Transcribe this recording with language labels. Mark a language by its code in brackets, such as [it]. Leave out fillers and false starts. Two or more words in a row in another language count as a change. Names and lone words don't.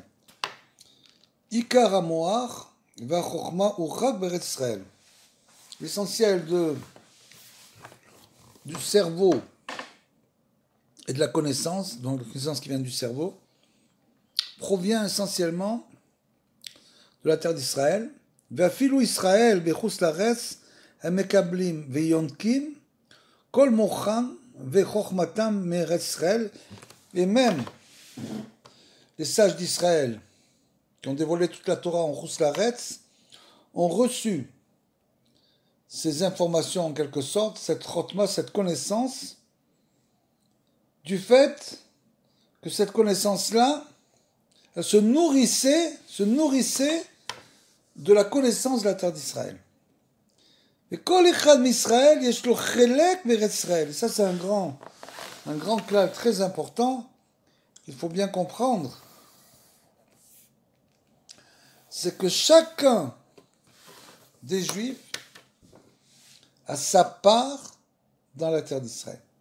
[he] עיקר המוח והחכמה רק בארץ ישראל. [fr] L'essentiel du cerveau et de la connaissance, donc la connaissance qui vient du cerveau, provient essentiellement de la terre d'Israël. [he] ואפילו ישראל בחוץ לארץ המקבלים ויונקים כל מוחם וחכמתם מארץ ישראל. [fr] Et même les sages d'Israël qui ont dévoilé toute la Torah en [he] חוץ לארץ [fr] ont reçu ces informations en quelque sorte, cette chotma, cette connaissance, du fait que cette connaissance-là, elle se nourrissait de la connaissance de la terre d'Israël. [he] Et כל אחד מישראל, יש לו חלק בארץ ישראל. [fr] Ça, c'est un grand clal très important qu'il faut bien comprendre. C'est que chacun des Juifs a sa part dans la terre d'Israël.